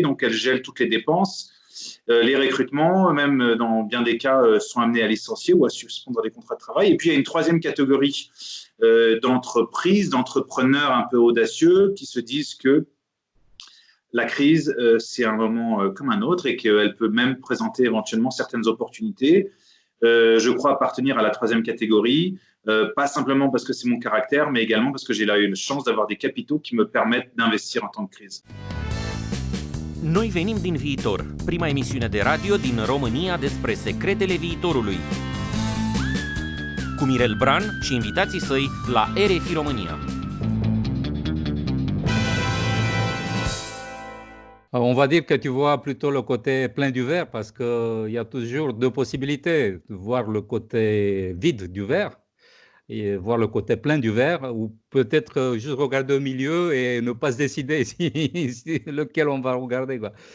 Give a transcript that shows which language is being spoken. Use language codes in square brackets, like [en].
[fr] Donc, elles gèlent toutes les dépenses, les recrutements, même dans bien des cas, sont amenés à licencier ou à suspendre des contrats de travail. Et puis, il y a une troisième catégorie d'entreprises, d'entrepreneurs un peu audacieux qui se disent que la crise, c'est un moment comme un autre et qu'elle peut même présenter éventuellement certaines opportunités. Je crois appartenir à la troisième catégorie, pas simplement parce que c'est mon caractère, mais également parce que j'ai eu la chance d'avoir des capitaux qui me permettent d'investir en temps de crise. [ro] Noi venim din viitor, prima emisiune de radio din România despre secretele viitorului. Cu Mirel Bran și invitații săi la RFI România. [fr] On va dire que tu vois plutôt le côté plein du verre parce qu'il y a toujours deux possibilités, voir le côté vide du verre et voir le côté plein du verre, ou peut-être juste regarder au milieu et ne pas se décider lequel on va regarder, quoi.